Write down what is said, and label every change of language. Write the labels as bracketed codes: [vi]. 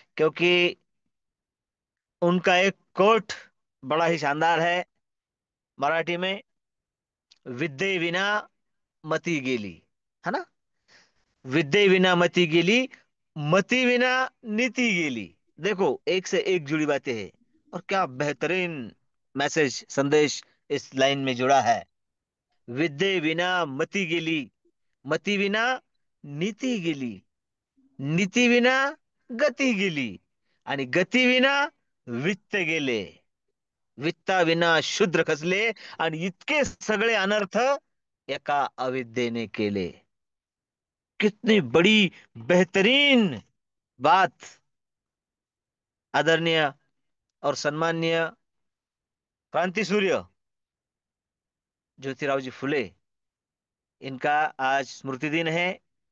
[hi] क्योंकि उनका एक कोट बड़ा ही शानदार है मराठी में, [mr] विद्ये विना मती गेली, [hi] है ना। [mr] विद्ये विना मती गेली, मती विना नीति गेली। [hi] देखो, एक से एक जुड़ी बातें हैं। और क्या बेहतरीन मैसेज संदेश इस लाइन में जुड़ा है। [mr] विद्ये विना मती गेली, मती विना नीती गेली, नीती विना गती गेली, आणि गती विना वित्त गेले, वित्ता विना शूद्र खचले, आणि इतके सगळे अनर्थ एका अविद्येने केले। [hi] कितनी बड़ी बेहतरीन बात आदरणीय और सम्माननीय क्रांति सूर्य ज्योतिराव जी फुले, इनका आज स्मृति दिन है।